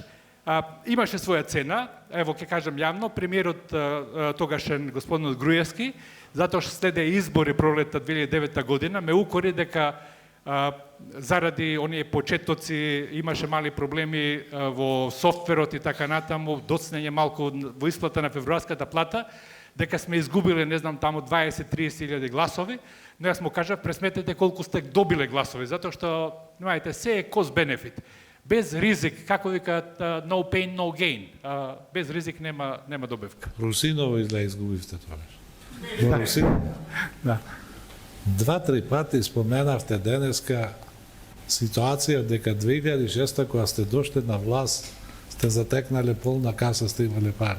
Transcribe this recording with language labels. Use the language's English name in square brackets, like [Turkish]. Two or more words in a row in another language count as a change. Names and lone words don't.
[Macedonian] Имаше своја цена, ево ќе кажам јавно, премиерот тогашен господинот Груевски, затоа што следе избори пролетта 2009 година, ме укори дека заради оние почетоци имаше мали проблеми во софтверот и така натаму, доцнење малку во исплата на февруарската плата, дека сме изгубиле, не знам, таму 20-30 илјади гласови, но јас му кажав, пресметете колку сте добиле гласови, затоа што, знаете, се е [English] cost benefit. [Macedonian] Без ризик, како викаат, [English] no pain, no gain. [Macedonian] Без ризик нема добивка. Русиново изгубивте тоа. Во Русиново. Да. 2-3 пати споменавте денеска ситуација дека 2006 кога сте дошли на власт, сте затекнале полна каса, сте имале пари.